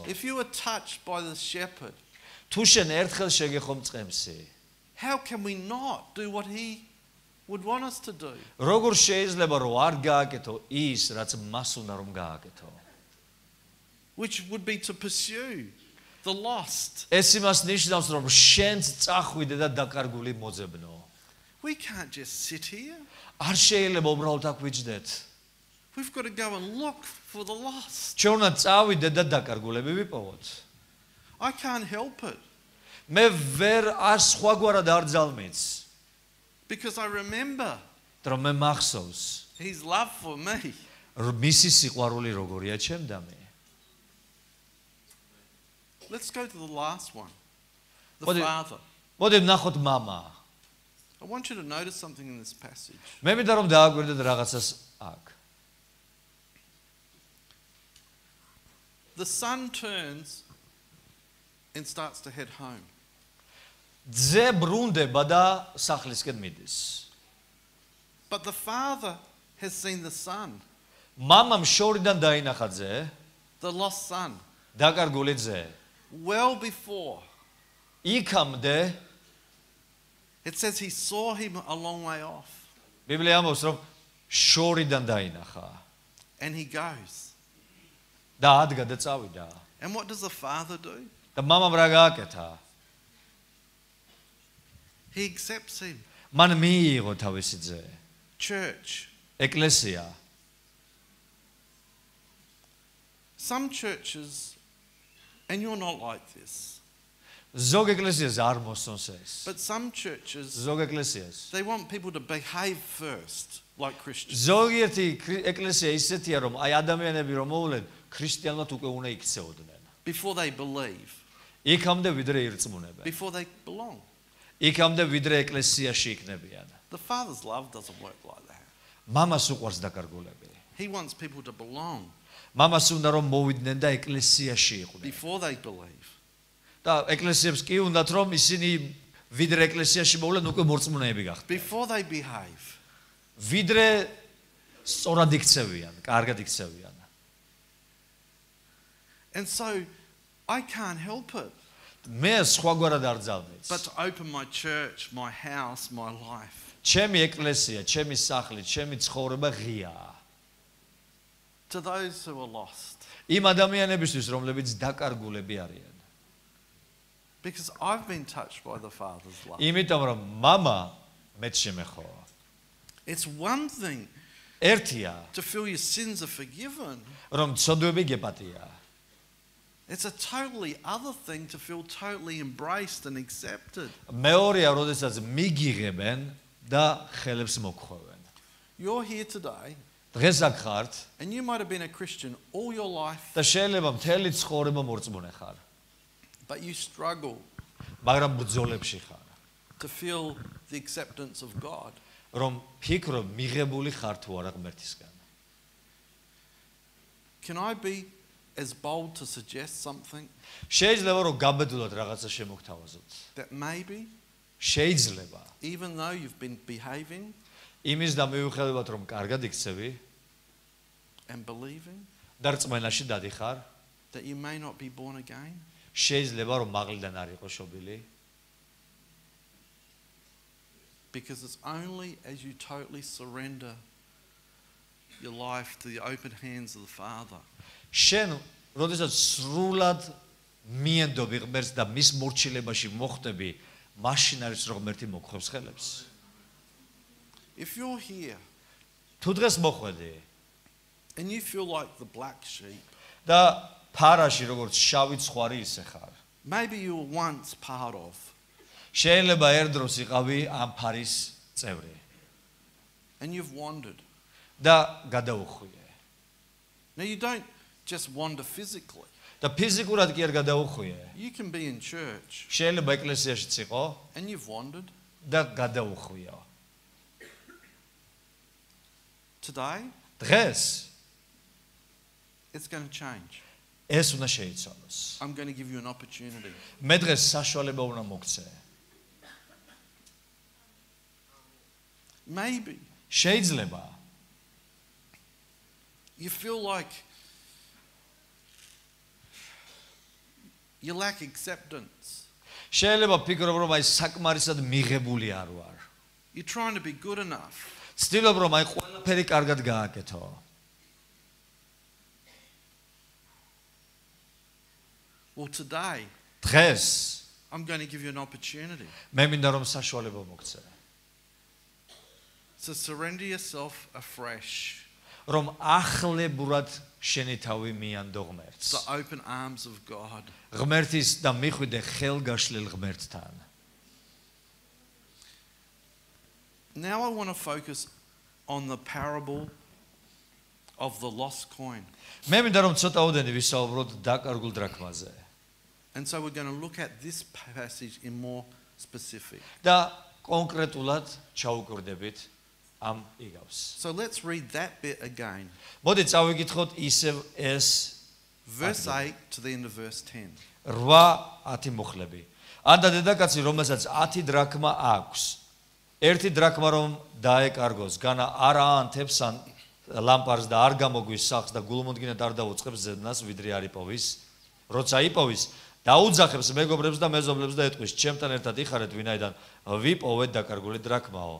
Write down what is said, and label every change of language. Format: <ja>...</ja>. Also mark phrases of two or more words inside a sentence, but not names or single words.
<en>if you were touched by the shepherd,</en> <ka>თუ შენ ერთხელ შეგეხო მწყემსი,</ka> <en>how can we not do what he would want us to do?</en> <ka>როგორ შეიძლება რომ არ გააკეთო ის, რაც მას უნდა რომ გააკეთო?</ka> <en>Which would be to pursue the lost.</en> <ka>ეს იმას ნიშნავს, რომ შენც წახვიდე და დაკარგული მოძებნო.</ka> <en>We can't just sit here.</en> <ka>არ შეიძლება უბრალოდ აქ ვიჯდეთ.</ka> <en>We've got to go and look for the lost.</en> <ka>ჩვენ უნდა წავიდეთ და დაკარგულები ვიპოვოთ.</ka> <en>I can't help it</en> <ka>მე ვერ არ სხვაგვარად არ ძალმიც,</ka> <en>because I remember</en> <ka>რომ მე მახსოვს,</ka> <en>his love for me.</en> <ka>მისი სიყვარული როგორია ჩემდამე.</ka> <en>Let's go to the last one. The What do you- Father.</en> <ka>მოდი ვნახოთ მამა.</ka> <en>I want you to notice something in this passage.</en> <ka>მე მინდა რომ დააგვირდეთ რაღაცას აქ.</ka> <en>The son turns and starts to head home.</en> <ka>ძე ბრუნდება და სახლისკენ მიდის.</ka> <en>But the father has seen the son,</en> <ka>მამამ შორიდან დაინახა ძე,</ka> <en>the lost son,</en> <ka>დაკარგული ძე.</ka> <en>well before.</en> <ka>იქამდე</ka> <en>It says he saw him a long way off</en> <ka>ბიბლია ამბობს რომ შორიდან დაინახა</ka> <en>and he goes.</en> <ka>და ადგა და წავიდა.</ka> <en>And what does the father do?</en> <ka>და მამამ რა გააკეთა?</ka> <en>He accepts him.</en> <ka>მან მიიღო თავისი ძე.</ka> <en>Church.</en> <ka>ეკლესია.</ka> <en>Some churches, and you're not like this,</en> <ka>ზოგ ეკლესიას არ მოსწონს ეს.</ka> <en>but some churches,</en> <ka>ზოგ ეკლესიას.</ka> <en>they want people to behave first like Christians.</en> <ka>ზოგიერთი ეკლესია ისეთია რომ აი ადამიანები რომ მოვლენ ქრისტიანულად უკვე უნდა იქცეოდნენ.</ka> <en>Before they believe,</en> <ka>იქამდე ვიდრე ირწმუნებენ.</ka> <en>before they belong.</en> <ka>იქამდე ვიდრე ეკლესიაში იქნებიან.</ka> <en>The Father's love doesn't work like that.</en> <ka>მამას უყვარს დაკარგულები.</ka> <en>He wants people to belong</en> <ka>მამას უნდა რომ მოვიდნენ და ეკლესიაში იყვნენ.</ka> <en>before they believe.</en> <ka>და ეკლესიებს კი უნდათ რომ ისინი ვიდრე ეკლესიაში მოვლენ უკვე მორწმუნეები გახდნენ.</ka> <en>Before they behave.</en> <ka>ვიდრე სწორად იქცევიან, კარგად იქცევიან.</ka> <en>And so I can't help it</en> <ka>მე სხვაგვარად არ ძალმეც.</ka> <en>but to open my church, my house, my life</en> <ka>ჩემი ეკლესია, ჩემი სახლი, ჩემი ცხოვრება ღიაა.</ka> <en>to those who are lost.</en> <ka>იმ ადამიანებისთვის, რომლებიც დაკარგულები არიან.</ka> <en>Because I've been touched by the Father's love.</en> <ka>იმიტომ რომ მამა მეც შემეხო.</ka> <en>It's one thing</en> <ka>ერთია,</ka> <en>to feel your sins are forgiven.</en> <ka>რომ ცოდვები გეპატია.</ka> <en>It's a totally other thing to feel totally embraced and accepted.</en> <ka>მეორეა, როდესაც მიგიღებენ და ხელებს მოგხვევენ.</ka> <en>You're here today</en> <ka>დღეს აქ ხართ</ka> <en>and you might have been a Christian all your life,</en> <ka>და შეიძლება მთელი ცხოვრება მორწმუნე ხარ,</ka> <en>but you struggle</en> <ka>მაგრამ ბრძოლებში ხარ,</ka> <en>to feel the acceptance of God.</en> <ka>რომ ფიქრო მიღებული ხარ თუ არა ღმერთისგან.</ka> <en>Can I be as bold to suggest something</en> <ka>შეიძლება რომ გაბედულად რაღაცა შემოგთავაზოთ.</ka> <en>that maybe,</en> <ka>შეიძლება</ka> <en>even though you've been behaving</en> <ka>იმის და მიუხედავად რომ კარგად იქცევი</ka> <en>and believing,</en> <ka>და რწმენაში დადიხარ,</ka> <en>that you may not be born again?</en> <ka>შეიძლება რომ მაღლიდან არ იყო შობილი,</ka> <en>Because it's only as you totally surrender your life to the open hands of the Father</en> <ka>შენ როდესაც სრულად მიენდობი ღმერთს და მის მორჩილებაში მოხვდები, მაშინ არის რომ ღმერთი მოგხვევს ხელებს.</ka> <en>If you're here</en> <ka>თუ დღეს მოხვედი</ka> <en>and you feel like the black sheep,</en> <ka>და ფარაში როგორც შავი ცხვარი ისე ხარ.</ka> <en>maybe you were once part of,</en> <ka>შეიძლება ერთ დროს იყავი ამ ფარის წევრი</ka> <en>and you've wandered.</en> <ka>და გადაუხვიე.</ka> <en>Now you don't just wander physically.</en> <ka>და ფიზიკურად კი არ გადაუხვიე.</ka> <en>You can be in church</en> <ka>შეიძლება ეკლესიაშიც იყო</ka> <en>and you've wandered.</en> <ka>და გადაუხვიო.</ka> <en>Today,</en> <ka>დღეს</ka> <en>it's going to change.</en> <ka>ეს უნდა შეიცვალოს.</ka> <en>I'm going to give you an opportunity.</en> <ka>მე დღეს საშუალება უნდა მოგცე.</ka> <en>Maybe</en> <ka>შეიძლება</ka> <en>you feel like you lack acceptance.</en> <ka>შეიძლება ფიქრობ რომ აი საკმარისად მიღებული არ ვარ.</ka> <en>You're trying to be good enough.</en> <ka>ცდილობ რომ აი ყველაფერი კარგად გააკეთო.</ka> <en>Well, today,</en> <ka>დღეს</ka> <en>I'm going to give you an opportunity.</en> <ka>მე მინდა რომ საშუალება მოგცე.</ka> <en>So surrender yourself afresh</en> <ka>რომ ახლებურად შენი თავი მიანდო</ka> <en>to</en> <ka>ღმერთს.</ka> <en>the open arms of God.</en> <ka>ღმერთის და მიხვიდე ხელგაშლილ ღმერთთან.</ka> <en>Now I want to focus on the parable of the lost coin.</en> <ka>მე მინდა რომ ცოტაოდენი ვისაუბროთ დაკარგულ დრაქმაზე.</ka> <en>And so we're going to look at this passage in more specific.</en> <ka>და კონკრეტულად ჩაუკვირდებით ამ იგავს.</ka> <en>So let's read that bit again.</en> <ka>მოდი წავიკითხოთ ისევ ეს</ka> <en>Verse 8 to the end of verse 10.</en> <ka>8-10 მუხლები. ანდა დედაკაცი რომელსაც 10 დრაქმა აქვს. ერთი დრაქმა რომ დაეკარგოს, განა არ აანთებს ან ლამპარს და არ გამოგვის სახს და გულმოდგინედ არ დაუწყებს ზედნას, ვიდრე არ იპოვის. როცა იპოვის, დაუძახებს მეგობრებს და მეზობლებს და ეტყვის, ჩემთან ერთად იხარეთ, ვინაიდან ვიპოვეთ დაკარგული დრაქმაო.</ka>